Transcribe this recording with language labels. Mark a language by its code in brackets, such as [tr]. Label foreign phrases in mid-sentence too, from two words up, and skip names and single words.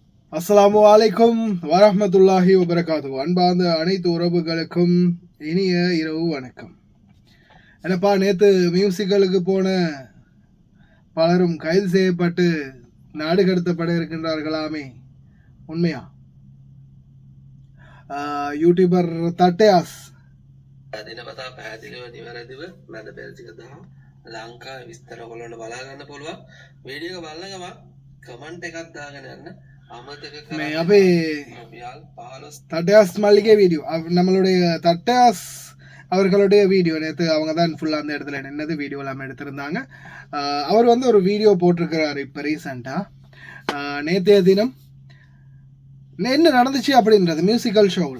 [ar] السلام عليكم ورحمة الله وبركاته. [ta] அன்பார்ந்த அனைத்து உறவுகளுக்கும் இனிய இரவு வணக்கம். என்னப்பா, நேற்று மியூசிக்கலுக்கு போன பலரும் கைது செய்யப்பட்டு நாடு கடத்தப்பட இருக்கின்றார்களாமே, உண்மையா? யூடியூபர் தட்டையாஸ் [si] දිනපතා පැහැදිලිව නිවැරදිව මැද පෙරදිග දහ ලංකාවේ විස්තර ඔයගොල්ලන්ට බලා ගන්න පුළුවන්. වීඩියෝ එක බලන ගමන් කමෙන්ට් එකක් දාගෙන යන්න අමතක කරන්න. [ta] அப்போ தட்டையாஸ் மல்லிகை வீடியோ, நம்மளுடைய தட்டையாஸ் அவர்களுடைய வீடியோ நேற்று அவங்க தான் ஃபுல்லாக அந்த இடத்துல நின்னது வீடியோ எல்லாமே எடுத்திருந்தாங்க. அவர் வந்து ஒரு வீடியோ போட்டிருக்கிறார் இப்போ ரீசண்டாக. நேற்றைய தினம் என்ன நடந்துச்சு அப்படின்றது [en] musical show.